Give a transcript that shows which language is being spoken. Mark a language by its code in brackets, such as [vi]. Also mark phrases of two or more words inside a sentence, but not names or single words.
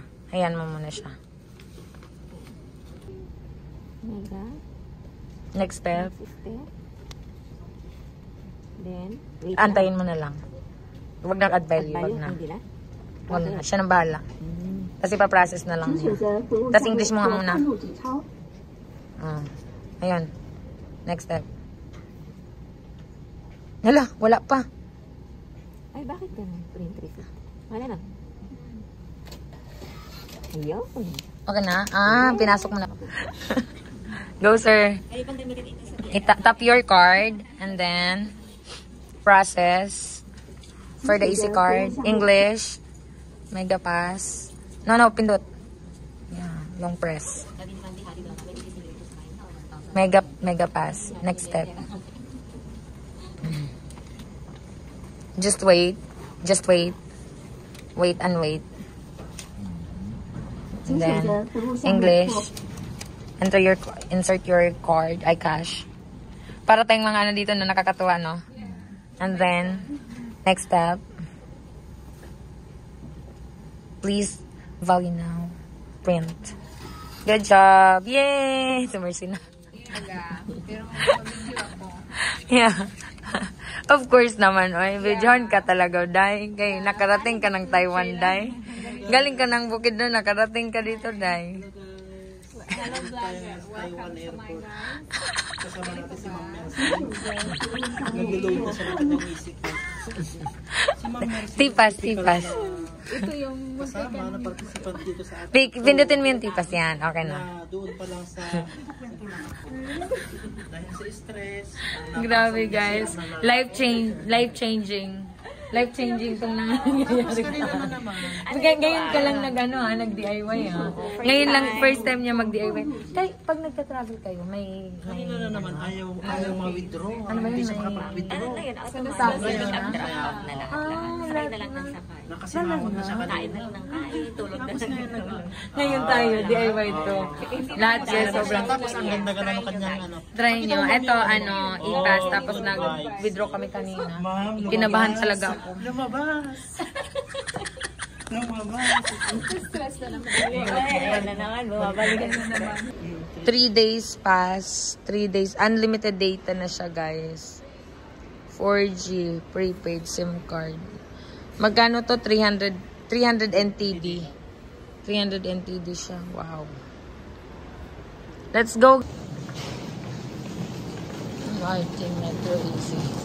[tl] Hayaan mo muna siya. [en] Next step. [tl] Then, Antayin mo na lang. Huwag na [en] add value. [tl] Huwag na. Huwag na. Siya nang bahala. Kasi pa-process na lang [zh] 请选 [tl] niya. [zh] 择服务 [tl] Tas [zh] 项目 [tl] English mo [zh] 或 [tl] nga muna. [zh] 放入纸钞。 [tl] Ayun. [en] Next step. [tl] Hala, wala pa. ay, bakit ganun? [en] Print receipt. [tl] Wala na. Ayun. Okay na? Pinasok mo na. [en] Go, sir. Tap your card and then process for the EC card. English. Mega pass. No, pindot. Yeah, long press. Mega pass. Next step. Just wait. Wait and wait. [zh] 请 [en] And [zh] 选 [en] then [zh] 择服务项目 [en] English. [zh] 或 [en] Insert your card, iCash. [tl] Para tayong mga ano dito na nakakatuwa, no? [en] And then, next step. Please, value now. Print. Good job! Yay! [tl] Sumersi na. [en] Yeah. Of course naman, oy. [tl] Videohan ka talaga, Day. Kaya nakarating ka ng Taiwan, Day. Galing ka ng bukid doon, nakarating ka dito, Day. Taiwan Airport. Kasama natin si Ma'am Mercy. Nag-load na siya ng kanyang isip. Si Ma'am Mercy. Tipas. Kasama na participant dito sa ating Pindutin mo yung tipas yan. Okay na. na doon pa lang sa dahil sa stress. Grabe, guys. [en] Life changing. [tl] Life-changing itong nangyayari. Ngayon ka lang nag-DIY Ngayon lang, [en] first time [tl] niya mag-DIY. Kaya pag nagka-travel kayo, may... Kanina na naman, ayaw ma-withdraw. Ano ba yun? Hindi siya makapag-withdraw. Ayun, Sabi automatic na. [en] drop off [tl] na lang. Sakay na lang ng sakay. Nakasimahon na siya Kain kanina. na lang ng kain, tulog na lang ng tulog. Ngayon tayo, DIY to. Lahat siya sobrang... Tapos ang ganda-ganda ng kanyang ano. Try nyo. Ito, ipas. Tapos nag-withdraw kami kanina. Kinabahan talaga ako. Lumabas! Lumabas! Ayun na naman, bumabalikan na naman. [en] 3 days pass. 3 days. Unlimited data [tl] na siya, [en] guys. 4G prepaid SIM card. [tl] Magkano to? 300 NTD. 300 NTD siya. [en] Wow. Let's go. I think Metro easy.